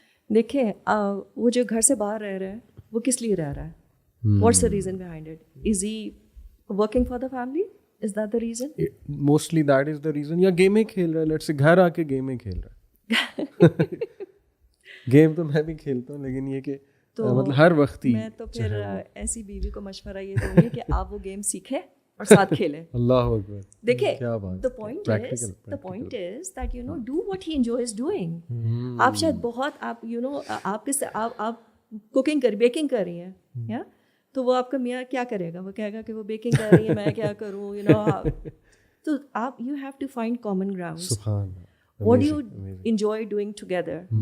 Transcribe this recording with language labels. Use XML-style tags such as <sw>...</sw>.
<ur>دیکھیں وہ جو گھر سے باہر رہ رہا ہے وہ کس لیے رہ رہا ہے؟</ur> <en>What's the reason behind it? Is he working for the family? Is that the reason? Mostly that is the reason.</en> <ur>یا گیمیں کھیل رہا ہے, لیٹس سے گھر آ کے گیمیں کھیل رہا ہے. گیم تو میں بھی کھیلتا ہوں, لیکن یہ کہ مطلب ہر وقت ہی. میں تو پھر ایسی بیوی کو مشورہ یہ دوں گی کہ آپ وہ گیم سیکھیں اور ساتھ کھیلیں. اللہ اکبر.</ur> <en>دیکھیں the point is that you know do what he enjoys doing.</en> <ur>آپ شاید بہت آپ you know آپ کوکنگ بیکنگ کر رہی ہیں یا تو وہ آپ کا میاں کیا کرے گا؟ وہ کہے گا کہ وہ بیکنگ کر رہی ہے, میں کیا کروں, you know.</ur> <en>تو آپ you have to find common grounds.</en> <ur>سبحان اللہ.</ur> <en>What do you enjoy doing together?</en>